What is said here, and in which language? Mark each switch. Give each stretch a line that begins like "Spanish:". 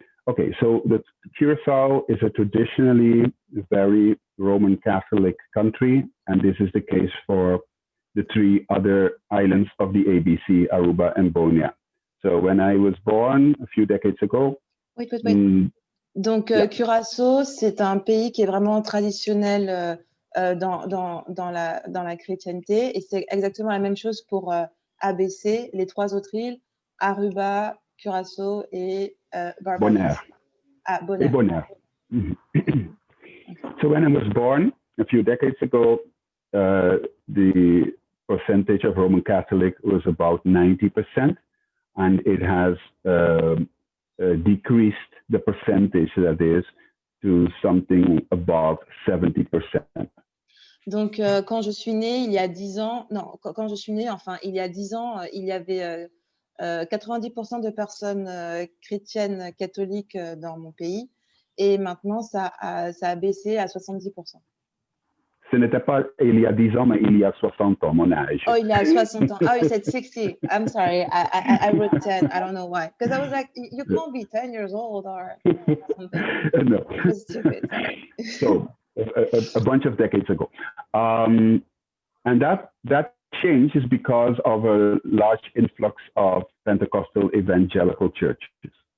English: Okay, so the Curacao is a traditionally very Roman Catholic country, and this is the case for the three other islands of the ABC, Aruba and Bonaire. So when I was born a few decades ago. Wait.
French: Donc, Curaçao, c'est un pays qui est vraiment traditionnel dans la chrétienté, et c'est exactement la même chose pour ABC, les trois autres îles, Aruba, Curaçao et Barbados. Bonaire. Bonaire.
English: So when I was born a few decades ago, the percentage of Roman Catholic was about 90%, and it has decreased the percentage, that is, to something above 70%.
French: Donc, quand je suis née, il y a 10 ans, non, quand je suis née, enfin, il y a 10 ans, il y avait 90% de personnes chrétiennes catholiques dans mon pays, et maintenant, ça a baissé à 70%. Ce n'était pas il y a 10 ans, mais il y a 60 ans, mon âge. Oh, il y a 60 ans.
English: Oh, you said 60. I'm sorry. I wrote 10. I don't know why. Because I was like, you can't be 10 years old or something. No. It was stupid. Sorry. So, a bunch of decades ago. And that change is because of a large influx of Pentecostal evangelical churches.